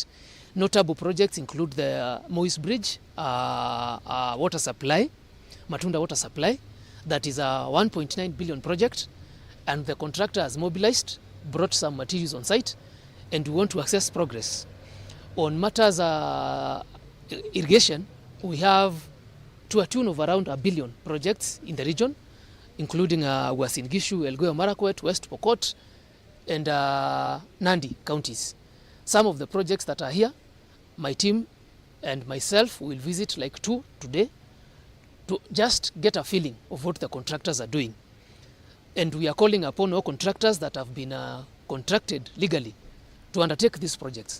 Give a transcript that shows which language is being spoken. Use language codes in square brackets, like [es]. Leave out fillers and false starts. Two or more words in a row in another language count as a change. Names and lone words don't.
[en] Notable projects include the Moise Bridge water supply, Matunda water supply, that is a 1.9 billion project, and the contractor has mobilized, brought some materials on site, and we want to assess progress. On matters irrigation, we have to a tune of around 1 billion projects in the region, including Uasin Gishu, Elgeyo Marakwet, West Pokot, and Nandi counties. Some of the projects that are here, my team and myself will visit like 2 today to just get a feeling of what the contractors are doing. And we are calling upon all contractors that have been contracted legally to undertake these projects.